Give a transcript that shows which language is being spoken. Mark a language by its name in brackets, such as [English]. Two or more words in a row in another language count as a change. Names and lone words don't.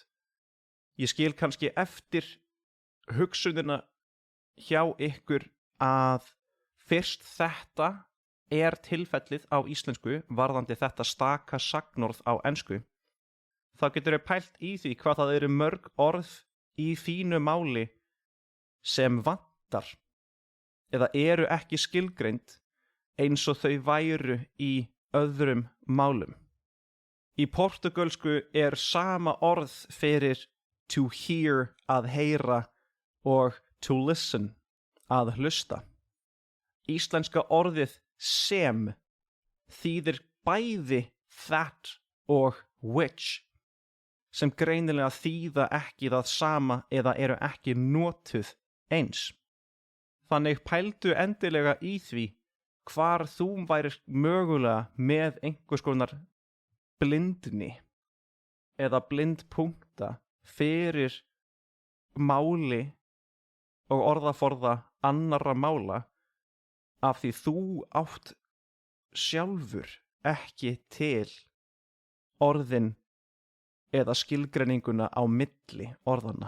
[Icelandic] Ég skil kannski eftir hugsunina hjá ykkur að fyrst þetta tilfellið á íslensku varðandi þetta staka sagnorð á ensku, þá getur þau pælt í því hvað það eru mörg orð í þínu máli sem vantar eða eru ekki skilgreind eins og þau væru í öðrum málum. Í portugalsku sama orð fyrir [English] to hear [Icelandic] að heyra og [English] to listen [Icelandic] að hlusta. Íslenska orðið sem þýðir bæði that og which, sem greinilega þýða ekki það sama eða eru ekki notuð eins. Þannig pældu endilega í því hvar þú værir mögulega með einhvers konar blindni eða blindpunkta fyrir máli og orðaforða annarra mála af því þú átt sjálfur ekki til orðin eða skilgreininguna á milli orðanna.